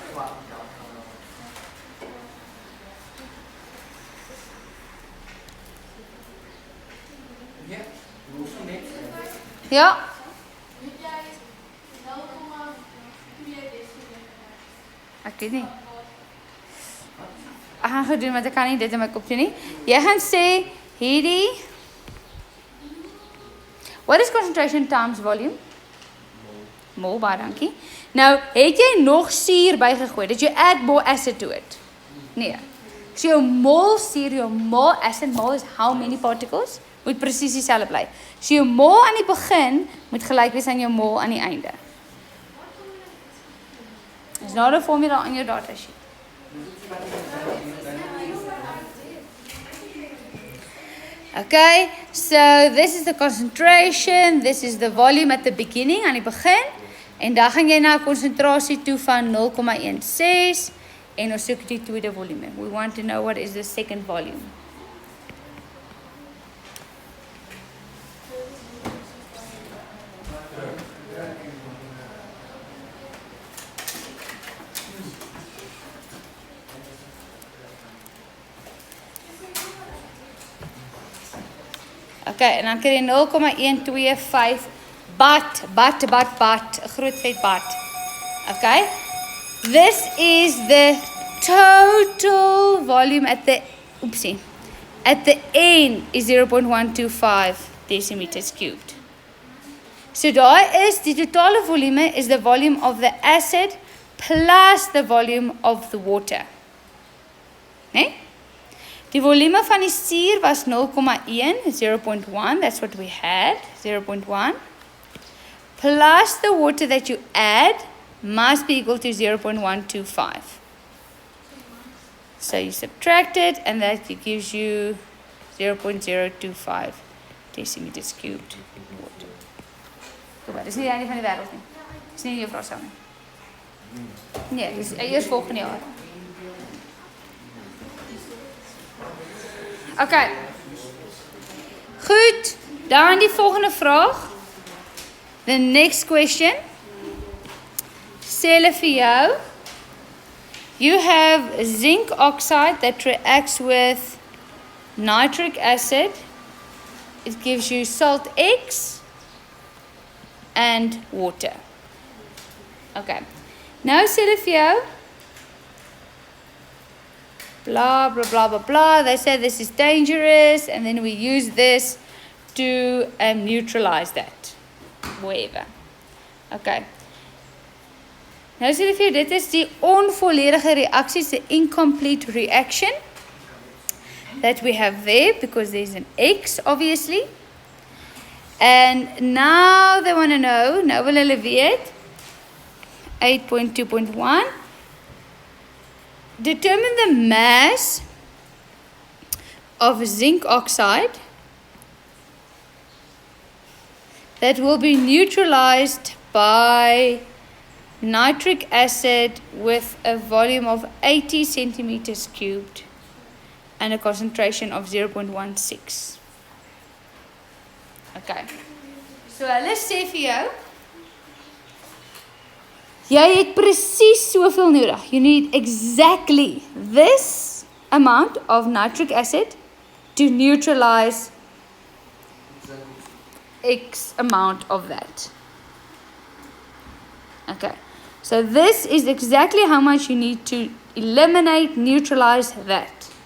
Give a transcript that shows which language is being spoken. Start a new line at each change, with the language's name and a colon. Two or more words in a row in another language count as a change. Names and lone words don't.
Afrikaans: Ja. Ek weet nie. Ek gaan gedoen, want ek kan nie dit in my kop doen nie. Jy gaan sê hierdie.
English: What is concentration times volume?
Afrikaans: Mol, baie dankie. Nou, het jy nog suur bygegooi?
English: Did you add more acid to it?
Afrikaans: Nee. So jou mol suur, jou mol acid, mol
English: is how many particles?
Afrikaans: Moet presies dieselfde bly. So jou mol aan die begin moet gelyk wees aan jou mol aan die einde. Is nou 'n formule aan jou datasheet.
English: Okay, so this is the concentration, this is the volume at the beginning,
Afrikaans: aan die begin, en dan gaan jy na 'n konsentrasie toe van 0,16 en ons soek die tweede volume.
English: We want to know what is the second volume.
Afrikaans: Okay, en dan kry jy 0,125 but, 'n groot vet but.
English: Okay? This is the total volume at the end is 0.125 decimeters cubed. So
Afrikaans: daar is die totale volume
English: is the volume of the acid plus the volume of the water.
Afrikaans: Nee? Die volume van die suur was 0,1, 0.1,
English: that's what we had,
Afrikaans: 0.1.
English: Plus the water that you add must be equal to 0.125. So you subtract it and that gives you 0.025 decimeters cubed water.
Afrikaans: Kom maar, dis nie die einde van die wêreld nie. Dis nie jou vraag nie. Nee, dis eers volgende jaar. Okay. Goed, dan die volgende vraag.
English: The next question.
Afrikaans: Sê hulle vir jou,
English: you have zinc oxide that reacts with nitric acid. It gives you salt X and water.
Afrikaans: Okay. Nou sê hulle vir jou,
English: blah, blah, blah, blah, blah. They say this is dangerous, and then we use this to neutralize that. Whatever. Okay.
Afrikaans: Nou sê vir jou, dit is die onvolledige reactie,
English: the incomplete reaction that we have there, because there's an X, obviously. And now they want to know,
Afrikaans: nou wil hulle weet, 8.2.1,
English: determine the mass of zinc oxide that will be neutralized by nitric acid with a volume of 80 centimeters cubed and a concentration of 0.16. Okay.
Afrikaans: So let's sê vir jou, jy het presies soveel nodig.
English: You need exactly this amount of nitric acid to neutralize X amount of that. Okay. So this is exactly how much you need to eliminate, neutralize that.